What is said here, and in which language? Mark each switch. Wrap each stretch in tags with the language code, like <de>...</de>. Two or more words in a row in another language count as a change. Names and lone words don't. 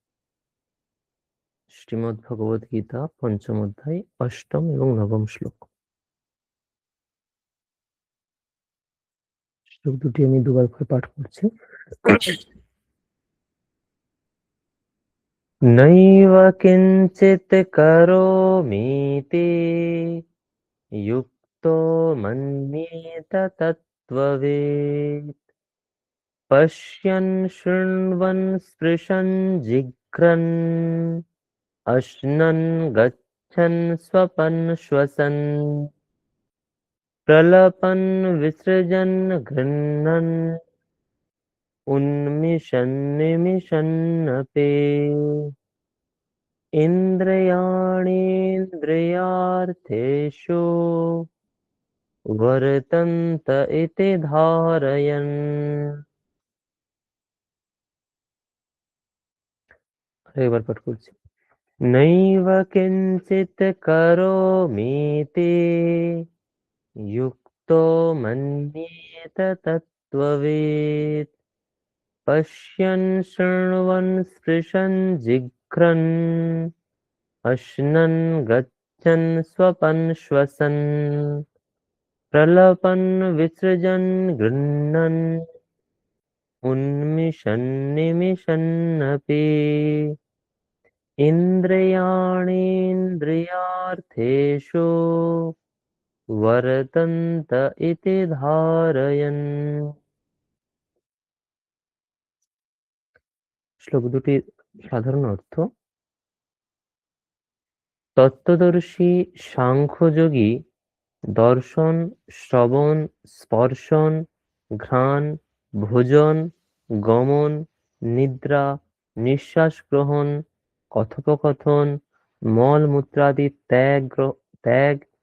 <bn>শ্রীমদ্ ভগবদ গীতা পঞ্চম অধ্যায় অষ্টম এবং নবম শ্লোক। শ্লোক দুটি আমি দুবার করে পাঠ করছি।</bn> <sa>নৈব কিঞ্চিৎ করোমিতি युक्तो मन्येत तत्त्ववेत् पश्यन् शृण्वन् स्पृशन् जिघ्रन् अश्नन् गच्छन् स्वपन् श्वसन् प्रलपन् विसृजन् गृह्णन् उन्मिषन् निमिषन्नपि इन्द्रियाणीन्द्रियार्थेषु वर्तन्त इति धारयन्।</sa> <bn>আরেকবার পাঠ করছি।</bn> <sa>নৈব কিঞ্চিৎ করোমিতি युक्तो मन्येत तत्त्ववेत् पश्यन् शृण्वन् स्पृशन् जिघ्रन् अश्नन् गच्छन् स्वपन् श्वसन् प्रलपन् विसृजन् गृह्णन् उन्मिषन् निमिषन्नपि इन्द्रियाणीन्द्रियार्थेषु वर्तन्त इति धारयन्।</sa> <bn>শ্লোক দুটির সাধারণ অর্থ: তত্ত্বদর্শী সাংখ্যযোগী দর্শন, শ্রবণ, স্পর্শন, ঘ্রাণ, ভোজন, গমন, নিদ্রা, নিঃশ্বাস গ্রহণ, কথোপকথন, মল মূত্রাদি ত্যাগ,</bn>